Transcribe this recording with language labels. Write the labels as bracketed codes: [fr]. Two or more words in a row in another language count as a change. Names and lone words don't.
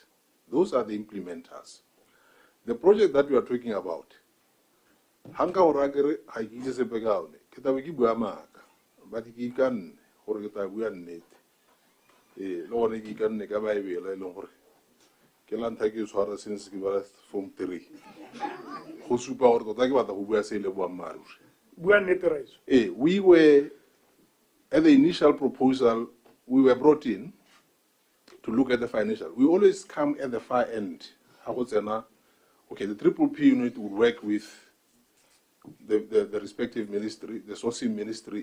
[en] Those are the implementers. The project that we are talking about, [tn] hanga oragere haikise se pegaone kita wiki bua maka but ki kan gore kita bua nnete lo gore ki kan ne ka ba ibela ile gore ke la ntha ke tshwara since ke ba form 3 go supa gore tota ke batla go bua se ile bua maruri Bua nnete raiso. [en] we were at the initial proposal, we were brought in to look at the financial. We always come at the far end. Okay, the triple P unit would work with the respective ministry, the sourcing ministry.